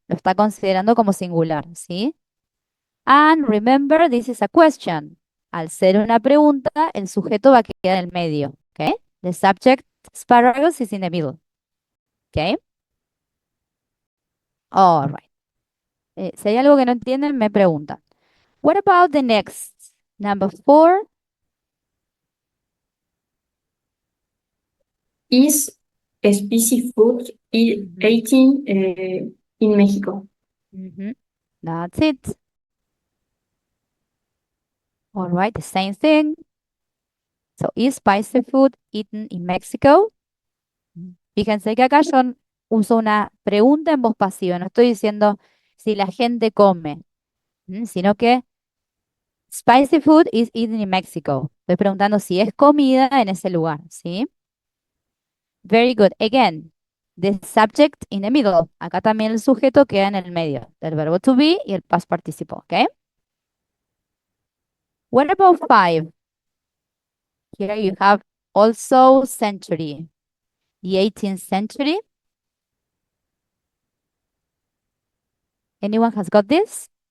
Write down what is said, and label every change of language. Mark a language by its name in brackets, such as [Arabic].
[Spanish] Lo está considerando como singular, ¿sí? [English] And remember, this is a question. [Spanish] Al ser una pregunta, el sujeto va a quedar en el medio. ¿Ok? [English] The subject asparagus is in the middle. ¿Ok? All right. [Spanish] Si hay algo que no entienden, me preguntan. [English] What about the next? Number 4. Is spicy food eaten in Mexico? That's it. All right, the same thing. So, is spicy food eaten in Mexico? [Spanish] Fíjense que acá yo uso una pregunta en voz pasiva. No estoy diciendo si la gente come, sino que [English] spicy food is eaten in Mexico. [Spanish] Estoy preguntando si es comida en ese lugar, ¿sí? [English] Very good. Again, the subject in the middle. [Spanish] Acá también el sujeto queda en el medio del verbo to be y el past participle, ¿ok? [English] What about 5? Here you have also century, the 18th century. Anyone has got this?